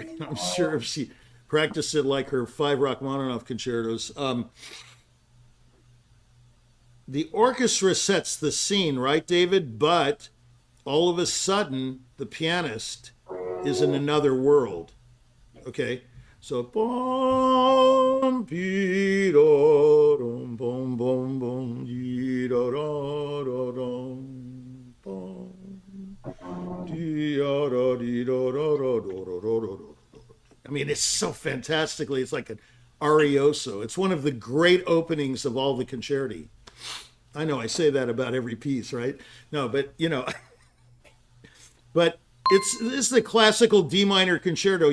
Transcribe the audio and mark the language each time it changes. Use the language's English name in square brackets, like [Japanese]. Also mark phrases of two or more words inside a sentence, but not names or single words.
[English] I'm sure if she practiced it like her 5 Rachmaninoff concertos. The orchestra sets the scene, right, David? But all of a sudden, the pianist is in another world. Okay? So, bom, pi, do, dum, bom, bom, bom, di, do, do, do, dum, bom, di, do, di, do, do, do, do, do, do, do. I mean, it's so fantastically, it's like an arioso. It's one of the great openings of all the concerti. I know I say that about every piece, right? No, but you know, but this is the classical D minor concerto.